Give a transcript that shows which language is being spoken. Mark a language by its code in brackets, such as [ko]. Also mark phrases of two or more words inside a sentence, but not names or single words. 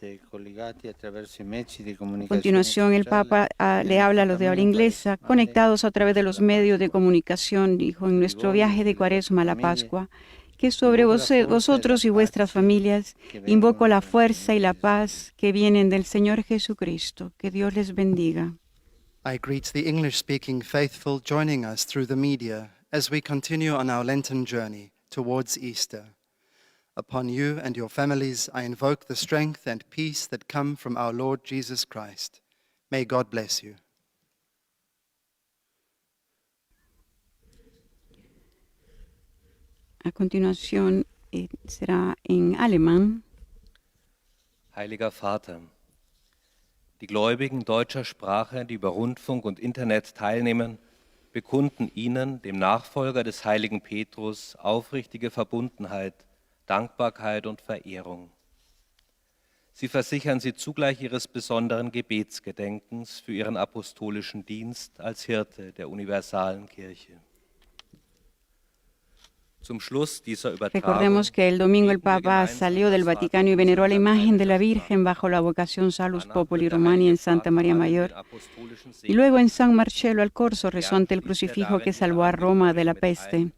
[es] A continuación, el Papa le habla a los de habla inglesa, conectados a través de los medios de comunicación, dijo, en nuestro viaje de Cuaresma a la Pascua, que sobre vosotros y vuestras familias invoco la fuerza y la paz que vienen del Señor Jesucristo. Que Dios les bendiga. [en] I greet the English-speaking faithful joining us through the media as we continue on our Lenten journey towards Easter. Upon you and your families, I invoke the strength and peace that come from our Lord Jesus Christ. May God bless you. [es] A continuación será en alemán. [de] Heiliger Vater, die Gläubigen deutscher Sprache, die über Rundfunk und Internet teilnehmen, bekunden Ihnen, dem Nachfolger des heiligen Petrus, aufrichtige Verbundenheit, Dankbarkeit und Verehrung. Sie versichern Sie zugleich Ihres besonderen Gebetsgedenkens für Ihren apostolischen Dienst als Hirte der universalen Kirche. [es] Recordemos que el domingo el Papa salió del Vaticano y veneró la imagen de la Virgen bajo la vocación Salus Populi Romani en Santa María Mayor. Y luego en San Marcello al Corso rezó ante el crucifijo que salvó a Roma de la peste.